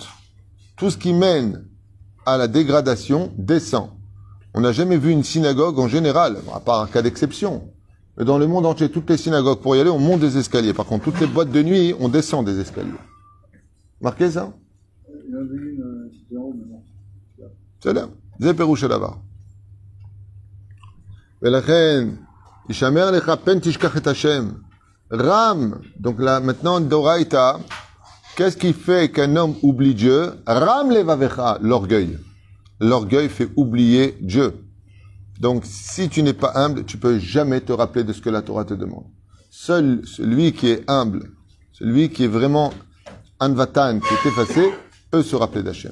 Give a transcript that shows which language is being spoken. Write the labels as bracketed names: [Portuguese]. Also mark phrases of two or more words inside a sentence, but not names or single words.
[French] Tout ce qui mène à la dégradation descend. On n'a jamais vu une synagogue en général, à part un cas d'exception. Mais dans le monde entier, toutes les synagogues, pour y aller, on monte des escaliers. Par contre, toutes les boîtes de nuit, on descend des escaliers. Marquez ça? Il y en avait une [Hebrew] בסדר? זה פירוש הדבר. ולכן, ישמר לך פן תשכח את השם. Ram, [French] donc là maintenant Doraïta, qu'est-ce qui fait qu'un homme oublie Dieu? [Hebrew] רם לבבך, [French] l'orgueil. L'orgueil fait oublier Dieu. Donc si tu n'es pas humble, tu peux jamais te rappeler de ce que la Torah te demande. Seul celui qui est humble, celui qui est vraiment anvatan, qui est effacé, peut se rappeler d'Hachem.